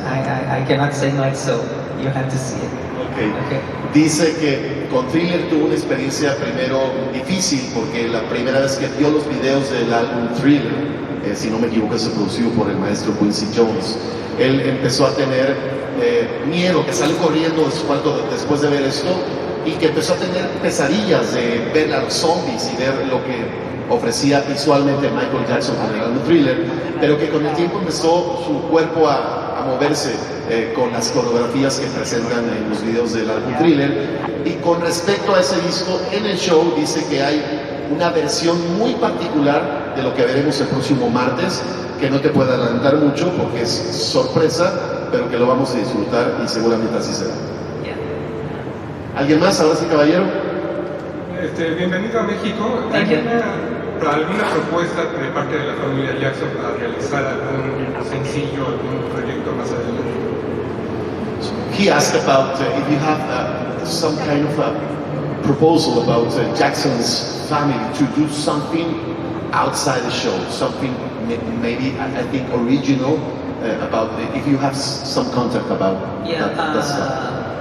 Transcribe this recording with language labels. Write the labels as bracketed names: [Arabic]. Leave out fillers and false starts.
[English] I cannot say no, so you have to see it. Okay. [Spanish] Dice que con Thriller tuvo una experiencia primero difícil porque la primera vez que vio los videos del álbum Thriller, si no me equivoco, es producido por el maestro Quincy Jones. Él empezó a tener miedo, que salió corriendo de su cuarto después de ver esto y que empezó a tener pesadillas de ver a los zombies y ver lo que ofrecía visualmente Michael Jackson con el álbum Thriller, pero que con el tiempo empezó su cuerpo a moverse con las coreografías que presentan en los videos del álbum Thriller. Y con respecto a ese disco, en el show dice que hay una versión muy particular de lo que veremos el próximo martes, que no te puedo adelantar mucho porque es sorpresa, pero que lo vamos a disfrutar y seguramente así será. [English] Yeah. [Spanish] ¿Alguien más? Ahora sí, caballero. Bienvenido a México. [English] Thank you. [Spanish] ¿Alguna propuesta de parte de la familia Jackson para realizar algún sencillo, algún proyecto más adelante? [English] He asked about if you have some kind of a proposal about Jackson's family to do something outside the show, something maybe I think original about if you have some contact about that stuff.